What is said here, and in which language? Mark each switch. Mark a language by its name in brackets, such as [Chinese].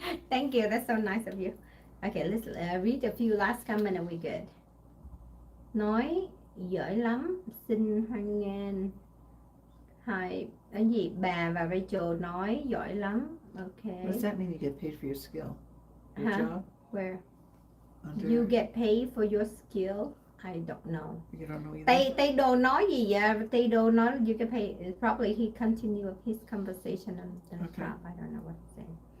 [English] Thank you, that's so nice of you. Okay, let's read a few last comment and we're good. [Vietnamese] Nói giỏi lắm, xin hoan nghênh. Hai cái gì bà và Rachel nói giỏi lắm. [English] Okay. What does that mean? You get paid for your skill, your job? Where? Under, You get paid for your skill? I don't know. You don't know either. [Vietnamese] Tây Đồ nói gì vậy? Tây Đồ nói [English] you get paid. Probably he continued his conversation on the top. I don't know what he's saying.